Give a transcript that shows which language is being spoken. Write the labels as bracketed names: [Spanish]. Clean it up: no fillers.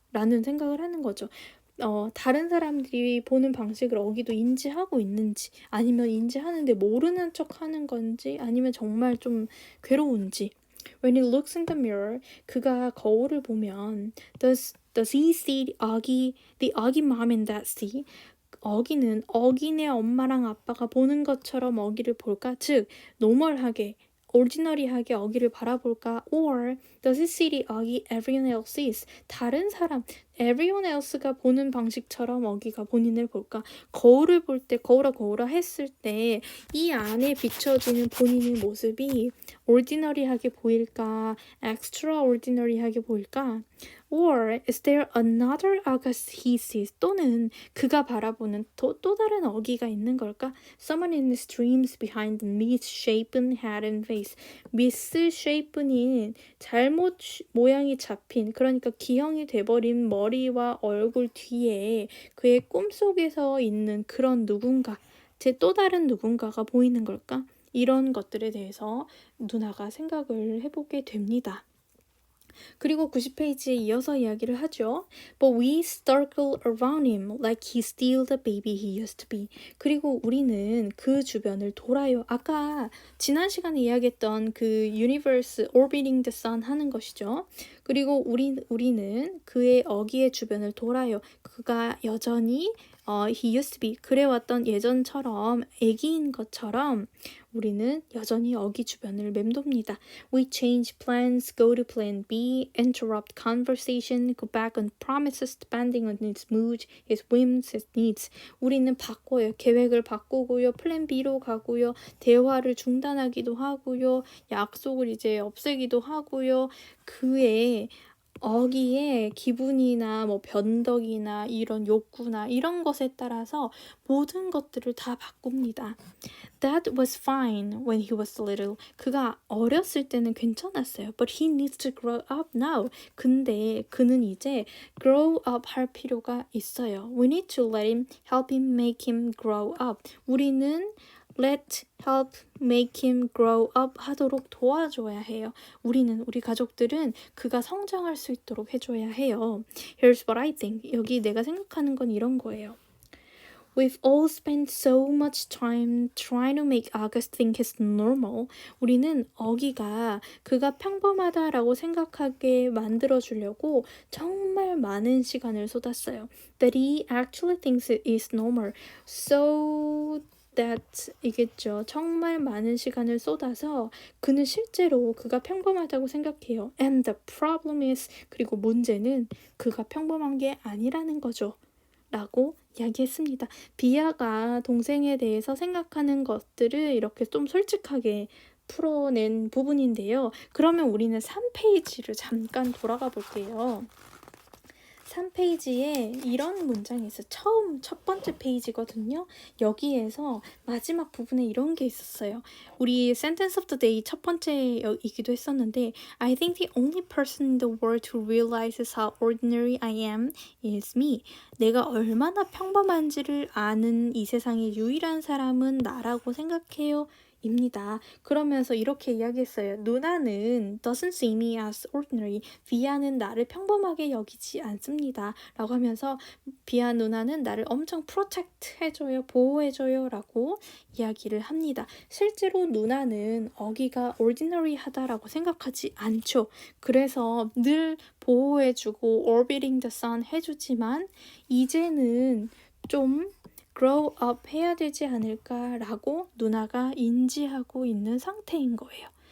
[Korean] 라는 생각을 하는 거죠. 다른 사람들이 보는 방식을 어기도 인지하고 있는지 아니면 인지하는데 모르는 척 하는 건지 아니면 정말 좀 괴로운지 [English] When he looks in the mirror, [Korean] 그가 거울을 보면 [English] does he see the Augie mom in that sea? [Korean] 어기는 어기네 엄마랑 아빠가 보는 것처럼 어기를 볼까? 즉, 노멀하게 오리지널리하게 어기를 바라볼까? [English] Or does he see the Augie everyone else sees? [Korean] 다른 사람, everyone else가 보는 방식처럼 어기가 본인을 볼까? 거울을 볼 때 거울아 했을 때 이 안에 비춰지는 본인의 모습이 ordinary하게 보일까? extraordinary하게 보일까? [English] Or is there another August he sees? [Korean] 또는 그가 바라보는 또 다른 어기가 있는 걸까? [English] Someone in his dreams behind the misshapen head and face. [Korean] misshapen이 잘못 모양이 잡힌 그러니까 기형이 돼버린 머리와 얼굴 뒤에 그의 꿈속에서 있는 그런 누군가 제 또 다른 누군가가 보이는 걸까? 이런 것들에 대해서 누나가 생각을 해보게 됩니다. 그리고 90페이지에 이어서 이야기를 하죠. [English] But we circle around him like he's still the baby he used to be. [Korean] 그리고 우리는 그 주변을 돌아요. 아까 지난 시간에 이야기했던 그 universe orbiting the sun 하는 것이죠. 그리고 우리는 그의 어기의 주변을 돌아요. 그가 여전히 [English] he used to be [Korean] 그래왔던 예전처럼 애기인 것처럼 우리는 여전히 어기 주변을 맴돕니다. [English] We change plans, go to plan B, interrupt conversation, go back on promises depending on his mood, his whims, his needs. [Korean] 우리는 바꿔요. 계획을 바꾸고요. 플랜 B로 가고요. 대화를 중단하기도 하고요. 약속을 이제 없애기도 하고요. 그의 어기의 기분이나 뭐 변덕이나 이런 욕구나 이런 것에 따라서 모든 것들을 다 바꿉니다. [English] That was fine when he was little. [Korean] 그가 어렸을 때는 괜찮았어요. [English] But he needs to grow up now. [Korean] 근데 그는 이제 grow up 할 필요가 있어요. [English] We need to let him, help him, make him grow up. [Korean] 우리는 [English] let, help, make him grow up [Korean] 하도록 도와줘야 해요. 우리 가족들은 그가 성장할 수 있도록 해줘야 해요. [English] Here's what I think. [Korean] 여기 내가 생각하는 건 이런 거예요. [English] We've all spent so much time trying to make August think he's normal. [Korean] 우리는 어기가 그가 평범하다라고 생각하게 만들어주려고 정말 많은 시간을 쏟았어요. [English] That he actually thinks it is normal. So that [Korean] 이겠죠. 정말 많은 시간을 쏟아서 그는 실제로 그가 평범하다고 생각해요. [English] And the problem is [Korean] 그리고 문제는 그가 평범한 게 아니라는 거죠. 라고 이야기했습니다. 비아가 동생에 대해서 생각하는 것들을 이렇게 좀 솔직하게 풀어낸 부분인데요. 그러면 우리는 3페이지를 잠깐 돌아가 볼게요. 3페이지에 이런 문장이 있어요. 첫 번째 페이지거든요. 여기에서 마지막 부분에 이런 게 있었어요. 우리 [English] Sentence of the Day [Korean] 첫 번째이기도 했었는데 [English] I think the only person in the world who realizes how ordinary I am is me. [Korean] 내가 얼마나 평범한지를 아는 이 세상의 유일한 사람은 나라고 생각해요. 입니다. 그러면서 이렇게 이야기했어요. 누나는 [English] doesn't see me as ordinary. [Korean] 비아는 나를 평범하게 여기지 않습니다. 라고 하면서 비아 누나는 나를 엄청 protect 해줘요. 보호해줘요. 라고 이야기를 합니다. 실제로 누나는 어기가 ordinary 하다라고 생각하지 않죠. 그래서 늘 보호해주고 orbiting the sun 해주지만 이제는 좀 grow up 해야 되지 않을까라고 누나가 인지하고 있는 상태인 거예요.